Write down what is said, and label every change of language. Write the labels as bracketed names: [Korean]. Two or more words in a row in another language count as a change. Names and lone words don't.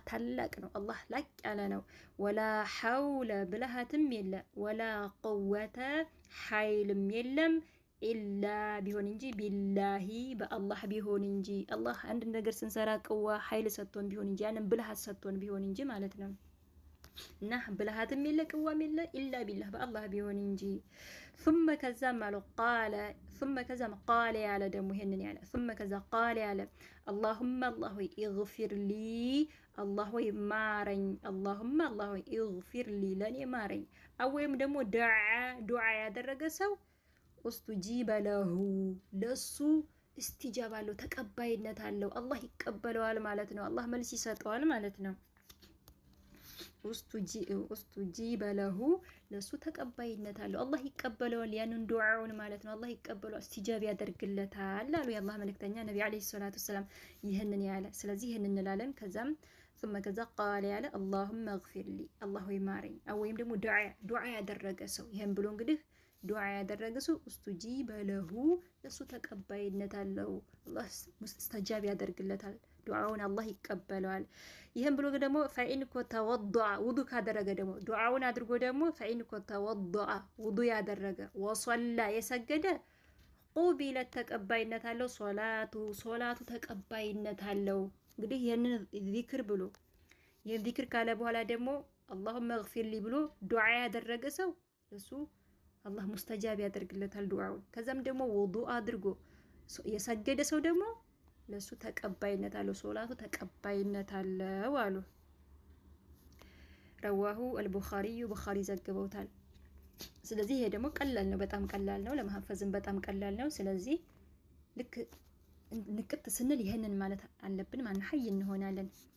[Amharic] ታላቅ ነው፣ አላህ ላቅ ያለ ነው። [Arabic] ولا حول [Amharic] ብልሃትም የለ፣ [Arabic] ولا قوة [Amharic] ኃይልም የለም ኢላ ቢሆን እንጂ ቢላሂ በአላህ ቢሆን እንጂ። አላህ አንድ ነገር ስንሰራ ቅዋ ኃይል ሰጥቶን ቢሆን እንጂ ያንን ብልሃት ሰጥቶን ቢሆን እንጂ ማለት ነው። እና ብልሃትም የለ ቅዋም የለ [Arabic] إلا بالله [Amharic] በአላህ ቢሆን እንጂ። ثم ከዛም አለው ቃለ ثم ከዛም ቃለ ያለ ደግሞ ይሄንን ያለ ثم ከዛ ቃለ ያለ [Arabic] اللهم الله [Amharic] ሆይ [Arabic] اغفر لي [Amharic] አላህ ሆይ ማረኝ [Arabic] اللهم الله [Amharic] ሆይ [Arabic] اغفر لي [Amharic] ለኔ ማረኝ። ወይም ደግሞ ዱዓ ያደረገ ሰው [Arabic] استجيب له [Amharic] ለሱ እስቲጃባ አለው ተቀባይነት አለው፣ አላህ ይቀበለዋል ማለት ነው። አላህ መልስ ይሰጠዋል ማለት ነው። [Arabic] استجيب له [Amharic] ለሱ ተቀባይነት አለው፣ አላህ ይቀበለዋል ያንን ዱዓውን ማለት ነው። አላህ ይቀበለዋል እስቲጃብ ያደርግለታል አሉ የአላህ መልእክተኛ ነቢ [Arabic] عليه الصلاة والسلام [Amharic] ይህንን ያለ። ስለዚህ ይህንን እንላለን። ከዛም ثم ከዛ ቃለ ያለ [Arabic] اللهم اغفر لي [Amharic] አላህ ሆይ ማረኝ። ወይም ደግሞ ዱዓ ያደረገ ሰው ይሄን ብሎ እንግዲህ ዱዓ ያደረገ ሰው [Arabic] استجيب له [Amharic] ለሱ ተቀባይነት አለው፣ አላህ ሙስተጃብ ያደርግለታል፣ ዱዓውን አላህ ይቀበለዋል። ይሄን ብሎ ደግሞ [Arabic] فإن توضأ [Amharic] ውዱ ካደረገ ደግሞ ዱዓውን አድርጎ ደግሞ [Arabic] فإن توضأ [Amharic] ውዱ ያደረገ ወሰላ የሰገደ ቁቢለት ተቀባይነት አለው፣ ሶላቱ ተቀባይነት አለው። እንግዲህ ይሄንን ዚክር ብሎ ይሄን ዚክር ካለ በኋላ ደግሞ [Arabic] اللهم اغفر لي [Amharic] ብሎ ዱዓ ያደረገ ሰው ለሱ አላህ ሙስተጃብ ያደርግለታል ዱዓውን። ከዛም ደግሞ ውዱእ አድርጎ የሰገደ ሰው ደግሞ ለሱ ተቀባይነት አለው፣ ሶላቱ ተቀባይነት አለው አሉ። [Arabic] رواه البخاري [Amharic] ቡኻሪ ዘግበውታል። ስለዚህ ይሄ ደግሞ ቀላል ነው፣ በጣም ቀላል ነው፣ ለማሐፈዝም በጣም ቀላል ነው። ስለዚህ ልክ ንቅት ስንል ይሄንን ማለት አለብን፣ ማን ሐይ እንሆናለን።